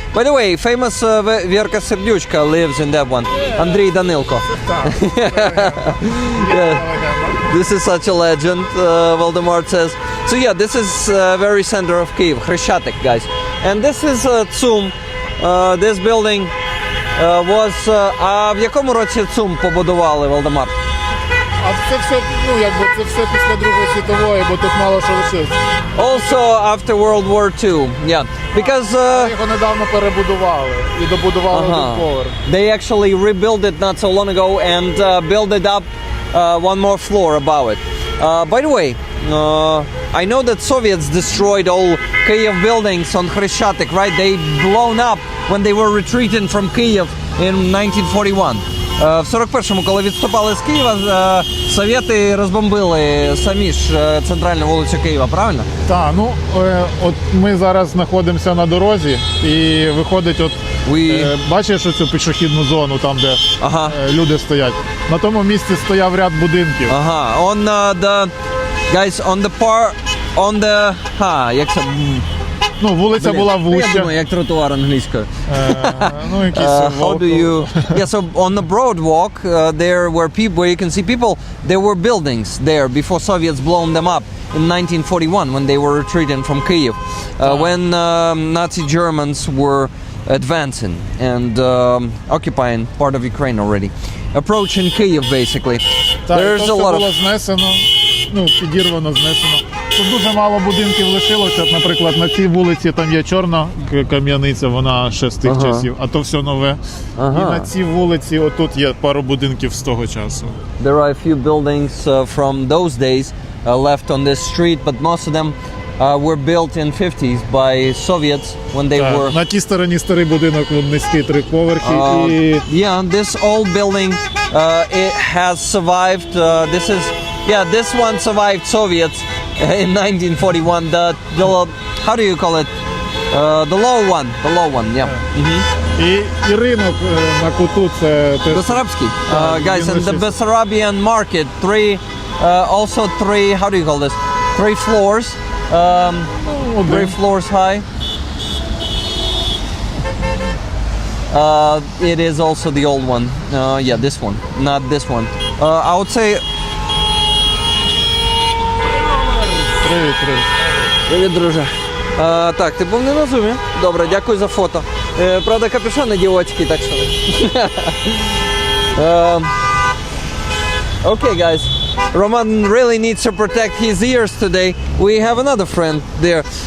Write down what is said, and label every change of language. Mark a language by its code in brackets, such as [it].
[en] By the way, famous Verka Serdyuchka lives in that one. Andrei Danilko. Yeah. This is such a legend, Voldemort says. So yeah, this is very center of Kyiv, Khreshchatyk, guys. And this is ЦУМ. This building was... [uk] А в якому році ЦУМ побудували, Володимир? А це все, ну якби це все після Другої світової, бо тут мало що лишилось. [en] Also after World War II, yeah, because [uk] Його недавно перебудували і добудували один поверх. [en] they actually rebuilt it not so long ago and built it up one more floor above it. By the way, I know that Soviets destroyed all Kiev buildings on Khreshchatyk, right? They blown up when they were retreating from Kiev in 1941. [uk] В 41-му, коли відступали з Києва, совєти розбомбили самі ж центральну вулицю Києва, правильно? Так, ну от ми зараз знаходимося на дорозі і виходить, от бачиш оцю пішохідну зону, там де люди стоять. На тому місці стояв ряд будинків. [en] Ага, on the guys on the [uk] як це? Ну, вулиця була вуща. Я думаю, як тротуар англійською. Ну, якийсь [en] how do you... Yeah, so on the broad walk, there were people, where you can see people, there were buildings there before Soviets blown them up in 1941 when they were retreating from Kiev, when Nazi Germans were advancing and occupying part of Ukraine already. Approaching Kiev, basically. There's a lot of... [uk] було знесено, ну, підірвано, знесено. Тут дуже мало будинків лишилося. Наприклад, на цій вулиці там є чорна кам'яниця, вона ще з тих часів, а то все нове. І на цій вулиці отут є пару будинків з того часу. [en] There are a few buildings from those days left on this street, but most of them were built in 50s by Soviets when they were... [uk] На тій стороні старий будинок, низький, 3 поверхи. [en] Yeah, this old building it has survived. This one survived Soviets in 1941. The how do you call it? The low one, yeah. [uk] І ринок на куту це [en] Bessarabsky. Guys, and the Bessarabian market, also three, how do you call this? 3 floors. 3 floors high. It is also the old one. Yeah, this one, not this one. I would say. [uk] Привіт, друже. Так, ти був не на зумі? Добре, дякую за фото. Правда, капюшон ідіотський, так що. [en] Okay, guys. Roman really needs to protect his ears today. We have another friend there.